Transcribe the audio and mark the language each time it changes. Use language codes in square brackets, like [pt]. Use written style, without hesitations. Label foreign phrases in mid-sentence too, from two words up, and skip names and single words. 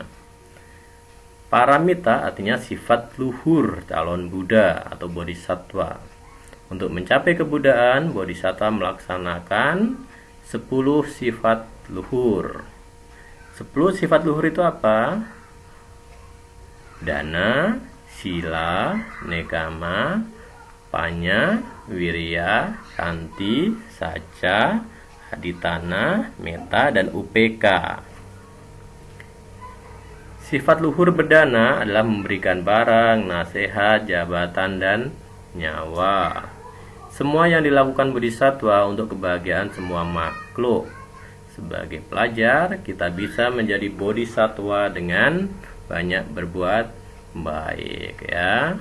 [id] Paramita artinya sifat luhur calon Buddha atau bodhisattva. Untuk mencapai kebuddhaan, bodhisattva melaksanakan 10 sifat luhur. 10 sifat luhur itu apa? [pi] Dana, sila, nekama, panya, wirya, santi, saca, aditana, metta, [id] dan upeka. Sifat luhur berdana adalah memberikan barang, nasihat, jabatan, dan nyawa. Semua yang dilakukan bodhisattva untuk kebahagiaan semua makhluk. Sebagai pelajar, kita bisa menjadi bodhisattva dengan banyak berbuat baik ya.